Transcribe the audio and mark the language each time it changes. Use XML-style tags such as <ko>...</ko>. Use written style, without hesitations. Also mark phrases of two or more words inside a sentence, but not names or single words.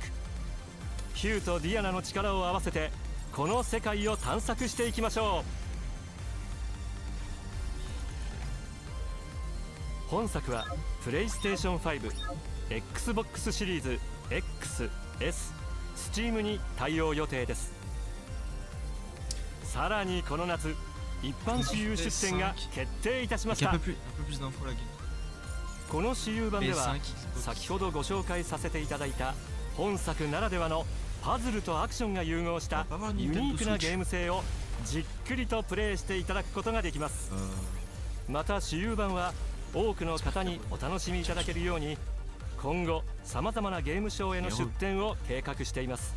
<ja>ヒューとディアナの力を合わせてこの世界を探索していきましょう。本作はプレイステーション5、Xbox シリーズ X、S、Steam に対応予定です。さらにこの夏一般私有出展が決定いたしました。</ja> <fr>Un peu plus d'infos là.</fr> <ja>この私有版では先ほどご紹介させていただいた本作ならではのパズルとアクションが融合したユニークなゲーム性をじっくりとプレイしていただくことができます。また私有版は多くの方にお楽しみいただけるように今後さまざまなゲームショーへの出展を計画しています。</ja>